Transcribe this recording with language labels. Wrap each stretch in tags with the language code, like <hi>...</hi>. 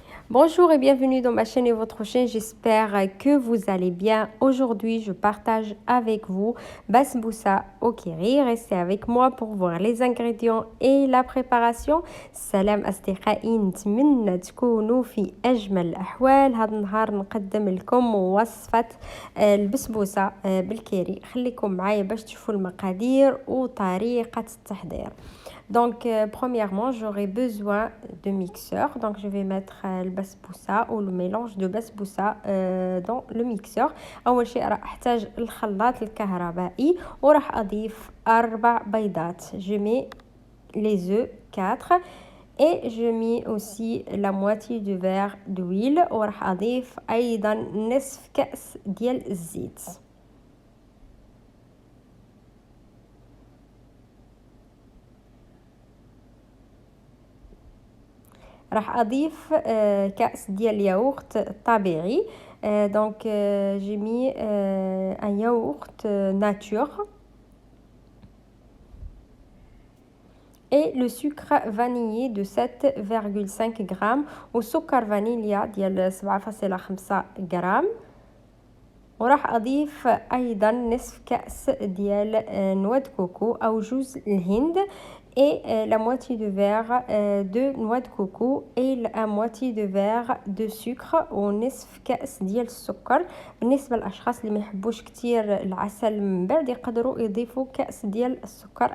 <fr>Bonjour et bienvenue dans ma chaîne et votre chaîne. J'espère que vous allez bien. Aujourd'hui, je partage avec vous basbousa au kiri. Restez avec moi pour voir les ingrédients et la préparation.</fr> <ar>سلام أصدقائي، نتمنى تكونوا في أجمل الأحوال. هذا النهار نقدم لكم وصفة البسبوسة بالكيري. خليكم معايا باش تشوفوا المقادير وطريقة التحضير.</ar> <fr>Donc, premièrement, j'aurai besoin de mixeur. Donc, je vais mettre le basbousa ou le mélange de basbousa dans le mixeur.</fr> <ar>أول شيء راح أحتاج الخلاط الكهربائي وراح أضيف 4 بيضات.</ar> <fr>Je mets les œufs 4 et je mets aussi la moitié du verre d'huile</fr> <ar>وراح أضيف أيضا نصف كأس ديال الزيت. راح اضيف كأس ديال الياغورت طبيعي.</ar> <fr>donc j'ai mis un yaourt nature et le sucre vanillé de 7,5 grammes</fr> <ar>وسكر فانيليا ديال 7,5 غرام. وراح اضيف ايضا نصف كأس ديال نواه كوكو او جوز الهند</ar> <fr>et la moitié de verre de noix de coco et la moitié de verre de sucre</fr> <ar>ونصف كأس ديال السكر. بالنسبة للأشخاص اللي ما يحبوش كتير العسل من بعد يقدروا يضيفوا كأس ديال السكر.</ar>